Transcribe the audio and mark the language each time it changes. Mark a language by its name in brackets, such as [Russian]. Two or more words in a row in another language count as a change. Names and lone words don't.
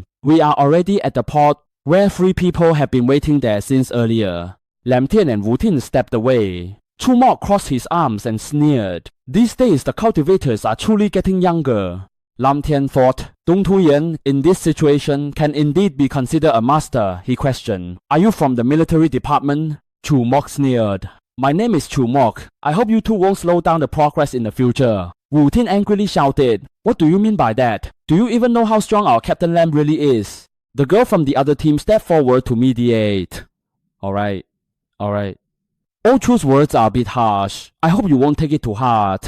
[English] We are already at the port where 3 people have been waiting there since earlier. Lam Tian and Wu Tin stepped away. Chu Mok crossed his arms and sneered. These days the cultivators are truly getting younger. Lam Tian thought, Dong Tuyen, in this situation, can indeed be considered a master, he questioned. Are you from the military department? Chu Mok sneered. My name is Chu Mok. I hope you two won't slow down the progress in the future. Wu Tin angrily shouted. What do you mean by that? Do you even know how strong our Captain Lam really is? The girl from the other team stepped forward to mediate. Alright. Old Chu's words are a bit harsh. I hope you won't take it to heart.